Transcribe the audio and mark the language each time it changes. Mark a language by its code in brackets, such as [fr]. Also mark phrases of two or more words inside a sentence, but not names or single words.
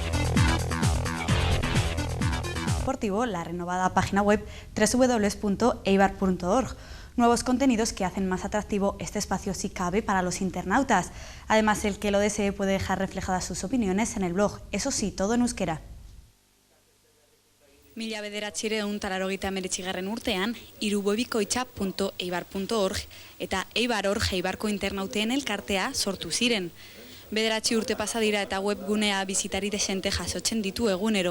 [es] Deportivo, la renovada página web www.eibar.org. Nuevos contenidos que hacen más atractivo este espacio si cabe para los internautas. Además, el que lo desee puede dejar reflejadas sus opiniones en el blog, eso sí, todo en euskera. [eu] 1989 urtean, irubobikoitza.eibar.org eta Eibar.org Eibarko internauten elkartea sortu ziren. 9 urte pasa dira eta webgunea bisitari desente jasotzen ditu egunero.